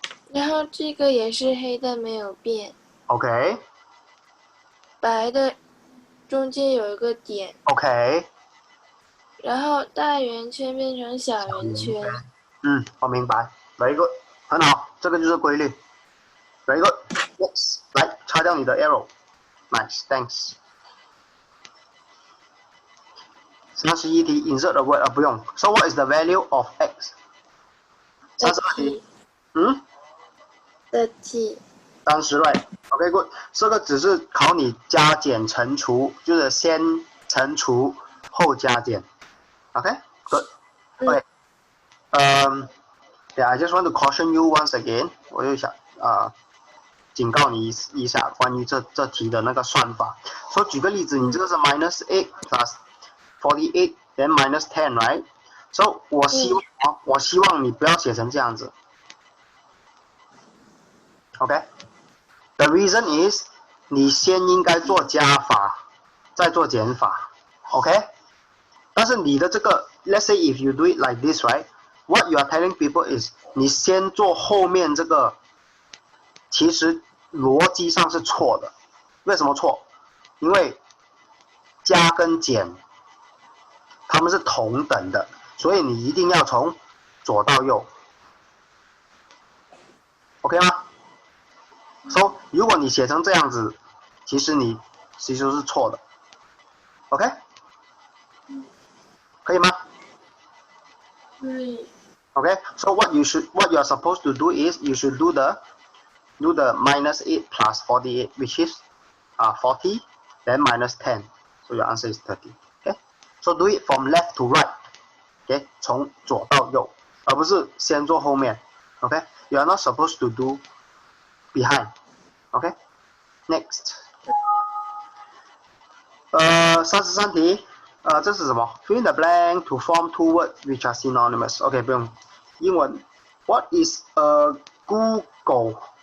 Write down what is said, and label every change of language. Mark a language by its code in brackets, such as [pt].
[zh] 然后这个也是黑的没有变。 [en] OK。 [zh] 白的中间有一个点。 [en] OK。 [zh] 然后大圆圈变成小圆圈。我明白。 [en] Very good， [zh] 很好，这个就是规律。 [en] Very good， yes， [zh] 来擦掉你的 [en] arrow。Nice， thanks。 [zh] 31题 [en] insert a word [zh] 不用。 [en] So what is the value of x？ 32题。 30 right。 [zh] OK good， 这个只是考你加减乘除，就是先乘除后加减。 [en] OK good。 OK， yeah, I just want to caution you once again， [zh] 我就想警告你一下关于这题的那个算法。说举个例子，你这个是 [en] minus 8 plus 48 then minus 10 right？ [zh] So 我希望你不要写成这样子。 OK。 [en] The reason is [zh] 你先应该做加法，再做减法。 [en] OK。 [zh] 但是你的这个 [en] ，let's say if you do it like this, right? What you are telling people is [zh] 你先做后面这个其实逻辑上是错的。为什么错？因为加跟减它们是同等的，所以你一定要从左到右 ，OK 吗？So 如果你写成这样子，其实是错的 ，OK？可以吗？可以。 [en] Okay, so what you are supposed to do is you should do the -8 plus 48, which is 40, then minus 10. So your answer is 30. Okay, so do it from left to right. [zh] Okay, 从左到右，而不是先做后面。 [en] Okay, you are not supposed to do behind. Okay, next. [zh] 33题，这是什么 [en] ？Fill in the blank to form two words which are synonymous. OK， [zh] 不用，英文。 [en] What is a Google？